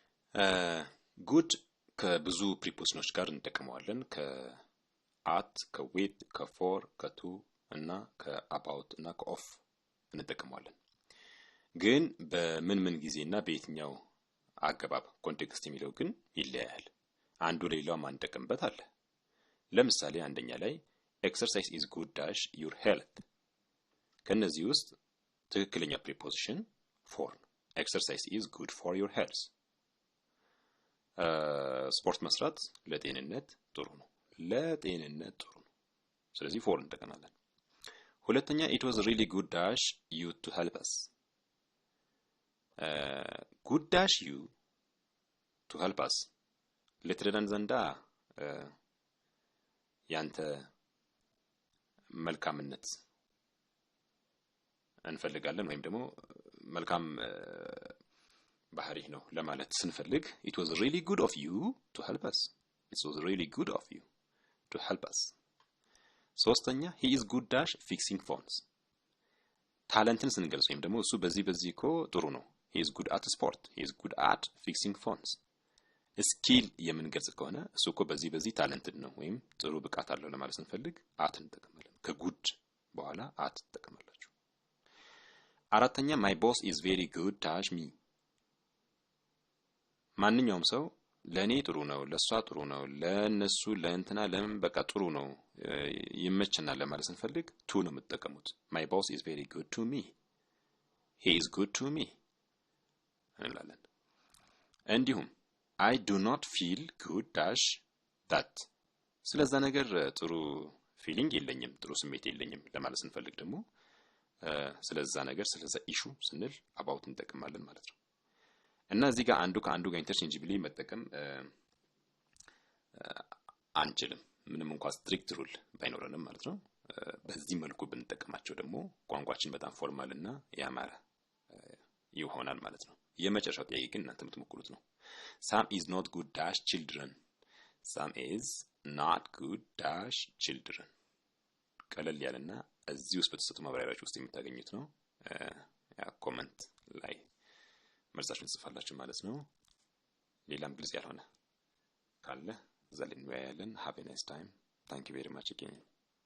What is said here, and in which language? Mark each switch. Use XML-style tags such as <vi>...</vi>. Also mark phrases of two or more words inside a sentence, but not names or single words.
<am>good ከብዙ ፕሪፖዚሽኖች ጋር እንጠቀመዋለን ከአት ከዊት ከፎር ከቱ እና ከአባውት እና ከኦፍ እንጠቀመዋለን ግን በምን ጊዜና በየትኛው አገባብ ኮንቴክስት የሚለው ግን ይለያያል አንዱ ሌላው ማንጠቀምበት አለ ለምሳሌ አንደኛ ላይ</am> <en>exercise is good dash your health</en> <am>ከነዚህ ውስጥ ትክክለኛ ፕሪፖዚሽን</am> <en>for exercise is good for your health</en> <am>ስፖርት መስራት ለጤንነት ጥሩ ነው ስለዚህ for እንጠቀማለን ሁለተኛ</am> <en>it was really good dash you to help us good dash you to help us</en> <am>ለትረዳን ዘንዳ ያንተ መልካምነት እንፈልጋለን ወይም ደግሞ መልካም ባህሪ ነው ለማለት ስንፈልግ</am> <en>it was really good of you to help us</en> <am>ሶስተኛ</am> <en>he is good dash fixing phones</en> <am>ታለንትን ስንገልጽ ወይም ደግሞ እሱ በዚህ እኮ ጥሩ ነው</am> <en>he is good at sport he is good at fixing phones</en> <am>ስኪል የምንገልጽ ከሆነ እሱ እኮ በዚህ ታለንትድ ነው ወይም ጥሩ ብቃት አለው ለማለት ስንፈልግ at እንጠቀማለን ከጉድ በኋላ at እንጠቀማላችሁ አራተኛ</am> <en>my boss is very good dash me</en> <am>ማንኛውም ሰው ለኔ ጥሩ ነው ለሷ ጥሩ ነው ለነሱ ለእንትና ለምን በቃ ጥሩ ነው ይመችናል ለማለት ስንፈልግ to ነው የምትጠቀሙት</am> <en>my boss is very good to me he is good to me</en> <am>እንላለን እንዲሁም</am> <en>I do not feel good dash that</en> <am>ስለዛ ነገር ጥሩ ፊሊንግ የለኝም ጥሩ ስሜት የለኝም ለማለት ስንፈልግ ደግሞ ስለዛ ነገር ስለዛ ኢሹ ስንል about እንጠቀማለን ማለት ነው እና እዚህ ጋር አንዱ ከአንዱ ጋር ኢንተርቼንጅብሊ መጠቀም አንችልም ምንም እንኳን</am> <en>strict rule</en> <am>ባይኖርንም ማለት ነው በዚህ መልኩ ብንጠቀማቸው ደግሞ ቋንቋችን በጣም ፎርማል እና ያማረ ይሆናል ማለት ነው የመጨረሻው ጥያቄ ግን እናንተ የምትሞክሩት ነው</am> <en>Sam is not good dash children Sam is not good dash children</en> <am>ቀለል ያለና እዚህ ውስጥ በተሰጡ ማብራሪያዎች ውስጥ የምታገኙት ነው ያ ኮሜንት ላይ መልሳችሁን ጽፋላችሁ ማለት ነው ሌላም ግልጽ ያልሆነ ካለ ዘልን ወያለን</am> <en>have a nice time thank you very much again</en>